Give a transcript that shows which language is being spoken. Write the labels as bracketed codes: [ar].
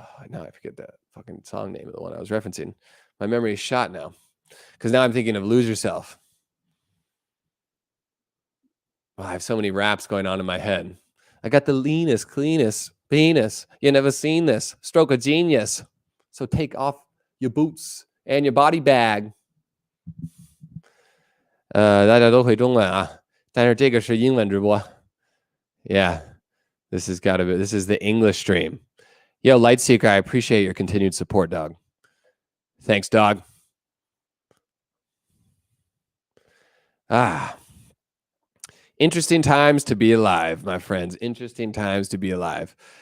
[en] Now I forget the fucking song name of the one I was referencing. My memory is shot now because now I'm thinking of lose yourself. Oh, I have so many raps going on in my head. I got the leanest, cleanest Venus, you never seen this. Stroke of genius. So take off your boots and your body bag. [zh] 大家都会中文啊，但是这个是英文直播。 [en] Yeah, this is the English stream. Yo, Lightseeker, I appreciate your continued support, dog. Thanks, dog. Interesting times to be alive, my friends. Interesting times to be alive.